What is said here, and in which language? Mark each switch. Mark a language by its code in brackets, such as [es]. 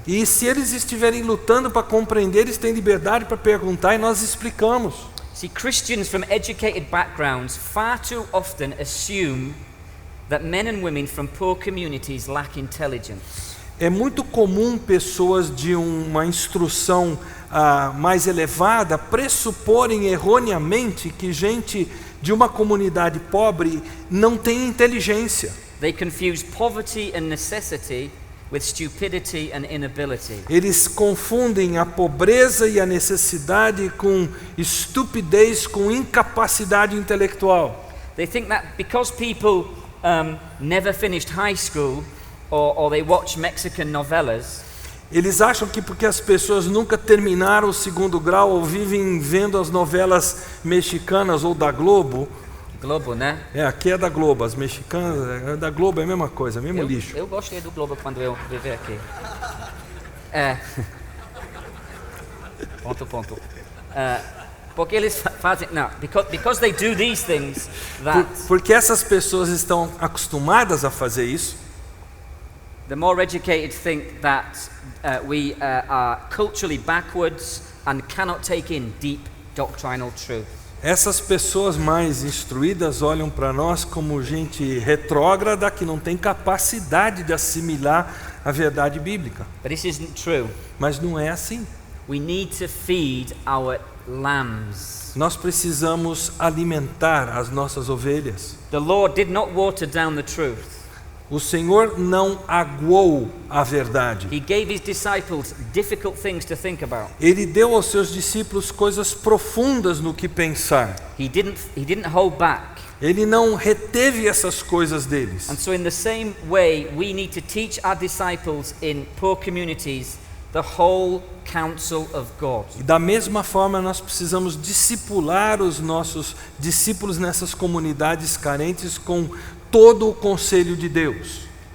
[pt] E se eles estiverem lutando para compreender, eles têm liberdade para perguntar e nós explicamos. [en] See, Christians from educated backgrounds far too often assume that men and women from poor communities lack intelligence. [pt] É muito comum pessoas de uma instrução mais elevada pressuporem erroneamente que gente de uma comunidade pobre não tem inteligência. [en] They confuse poverty and necessity with stupidity and inability. [pt] Eles confundem a pobreza e a necessidade com estupidez, com incapacidade intelectual. [en] They think that because people never finished high school or they watch Mexican novelas, [pt] Eles acham que porque as pessoas nunca terminaram o 2º grau ou vivem vendo as novelas mexicanas ou da Globo, Globo, né? aqui é da Globo, as mexicanas, da Globo é a mesma coisa, mesmo lixo. Eu gostei do Globo quando eu vivi aqui. Ponto. Porque eles fazem, não, [en] because they do these things that [pt] Porque essas pessoas estão acostumadas a fazer isso. [en] the more educated think that we are culturally backwards and cannot take in deep doctrinal truth. [pt] Essas pessoas mais instruídas olham para nós como gente retrógrada que não tem capacidade de assimilar a verdade bíblica. [en] But this isn't true. [pt] Mas não é assim. [en] We need to feed our lambs. [pt] Nós precisamos alimentar as nossas ovelhas. [en] The Lord did not water down the truth. [pt] O Senhor não aguou a verdade. [en] He gave his disciples difficult things to think about. [pt] Ele deu aos seus discípulos coisas profundas no que pensar. [en] He didn't hold back. [pt] Ele não reteve essas coisas deles. [en] And so in the same way, we need to teach our disciples in poor communities the whole counsel of God. [pt] E da mesma forma nós precisamos discipular os nossos discípulos nessas comunidades carentes com todo o conselho de Deus.